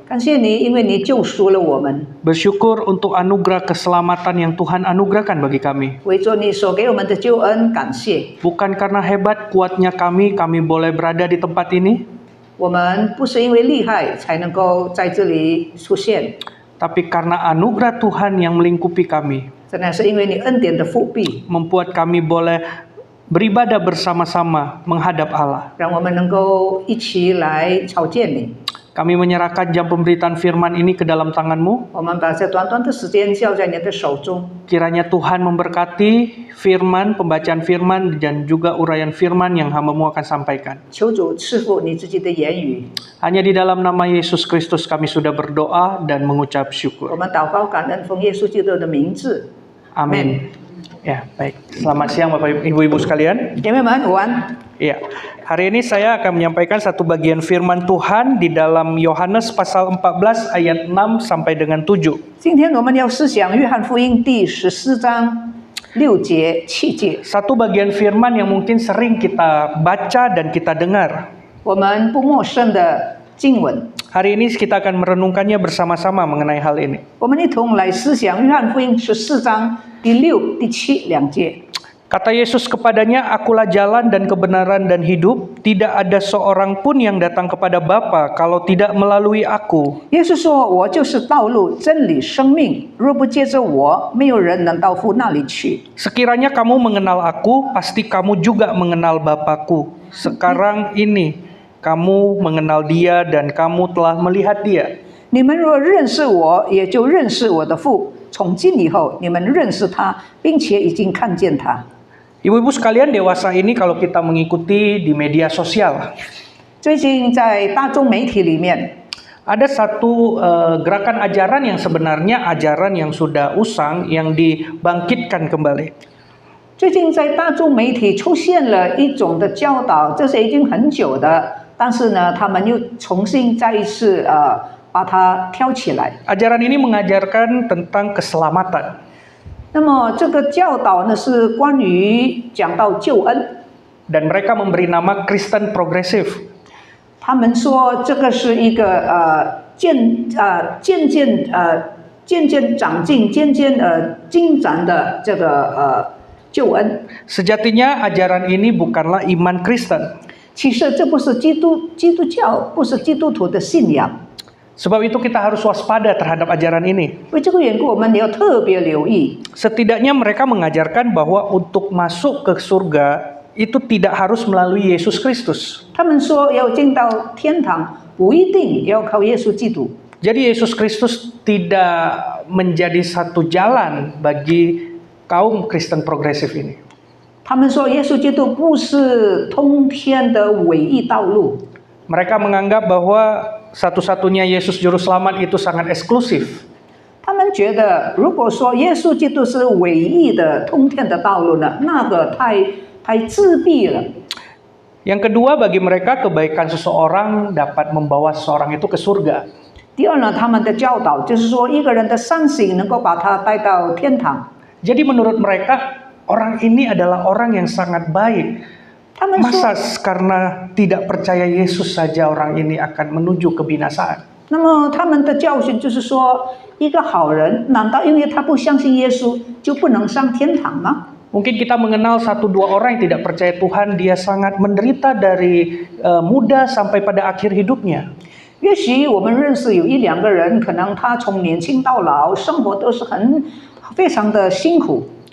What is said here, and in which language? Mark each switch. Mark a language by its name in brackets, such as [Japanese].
[Chinese] 感谢你，因为你救赎了我们。 [Indonesian] Bersyukur untuk anugerah keselamatan yang Tuhan anugerahkan bagi kami. [Chinese] 为着你所给我们的救恩，感谢。 [Indonesian] Bukan karena hebat kuatnya kami boleh berada di tempat ini, [Chinese] 我们不是因为厉害才能够在这里出现， [Indonesian] tapi karena anugerah Tuhan yang melingkupi kami, [Chinese] 真的是因为你恩典的复辟， [Indonesian] membuat kami boleh beribadah bersama-sama menghadap Allah. [Chinese] 让我们能够一起来朝见你。 [Indonesian] Kami menyerahkan jam pemberitaan firman ini ke dalam tangan-Mu. [Chinese] 我们把这短短的时间交在你的手中， [Indonesian] Kiranya Tuhan memberkati firman, pembacaan firman, dan juga uraian firman yang hamba-Mu akan sampaikan. [Chinese] 求主赐福你自己的言语。 [Indonesian] Hanya di dalam nama Yesus Kristus kami sudah berdoa dan mengucap [Chinese] 我 [Indonesian] syukur. [Chinese] 们祷告感恩，奉耶稣基督的名字， [Indonesian] Amin. Ya, baik. Selamat siang Bapak Ibu sekalian. [Chinese] 姐妹们午安。 [Indonesian] Ya, hari ini saya akan menyampaikan satu bagian firman Tuhan di dalam Yohanes pasal 14 ayat 6 sampai dengan 7. [Chinese] 今天我们要思想约翰福音第14章6节7节。 [Indonesian] Satu bagian firman yang mungkin sering kita baca dan kita dengar. [Chinese] 我们不陌生的经文， [Indonesian] Hari ini kita akan merenungkannya bersama-sama mengenai hal ini. [Chinese] 我们一同来思想约翰福音14章第6、第7两节。 [Indonesian] Kata Yesus kepadanya, "Akulah jalan dan kebenaran dan hidup. Tidak ada seorang pun yang datang kepada Bapa kalau tidak melalui aku." [Chinese] 耶稣说：“我就是道路、真理、生命。若不借着我，没有人能到父那里去。” [Indonesian] Sekiranya kamu mengenal aku, pasti kamu juga mengenal Bapakku. Sekarang ini kamu mengenal Dia dan kamu telah melihat Dia. [Chinese] 你们若认识我，也就认识我的父。从今以后，你们认识他，并且已经看见他。 [Indonesian] Ibu-ibu sekalian, dewasa ini kalau kita mengikuti di media sosial, [Chinese] 最近在大众媒体里面， [Indonesian] ada satu gerakan ajaran yang sebenarnya ajaran yang sudah usang yang dibangkitkan kembali. [Chinese] 最近在大众媒体出现了一种的教导，这是已经很久的，但是呢，他们又重新再一次把它挑起来。 [Indonesian] Ajaran ini mengajarkan tentang keselamatan. [Chinese] 那么这个教导呢，是关于讲到救恩。 [Indonesian] Dan mereka memberi nama Kristen progresif. [Chinese] 他们说这个是一个渐渐长进、渐渐进展的这个救恩。 [Indonesian] Sejatinya ajaran ini bukanlah iman Kristen. [Chinese] 其实这不是基督教，不是基督徒的信仰。 [Indonesian] Sebab itu kita harus waspada terhadap ajaran ini. [Chinese] 为这个缘故，我们也要特别留意。 [Indonesian] Setidaknya mereka mengajarkan bahwa untuk masuk ke surga itu tidak harus melalui Yesus Kristus. [Chinese] 他们说要进到天堂，不一定要靠耶稣基督。 [Indonesian] Jadi Yesus Kristus tidak menjadi satu jalan bagi kaum Kristen progresif ini. [Chinese] 他们说耶稣基督不是通天的唯一道路。 [Indonesian] Mereka menganggap bahwa satu-satunya Yesus Juru Selamat itu sangat eksklusif. [Chinese] 他们觉得，如果说耶稣基督是唯一的通天的道路呢，那个太自闭了。 [Indonesian] Yang kedua, bagi mereka kebaikan seseorang dapat membawa seseorang itu ke surga. [Chinese] 第二呢，他们的教导就是说，一个人的善行能够把他带到天堂。 [Indonesian] Jadi menurut mereka orang ini adalah orang yang sangat baik. [Chinese] 他们说， [Indonesian] Masa karena tidak percaya Yesus saja orang ini akan menuju kebinasaan? [Chinese] 那么他们的教训就是说，一个好人，难道因为他不相信耶稣，就不能上天堂吗？ [Indonesian] Mungkin kita mengenal satu dua orang yang tidak percaya Tuhan, dia sangat menderita dari muda sampai pada akhir hidupnya. [Chinese] 也许我们认识有一两个人，可能他从年轻到老，生活都是非常的辛苦。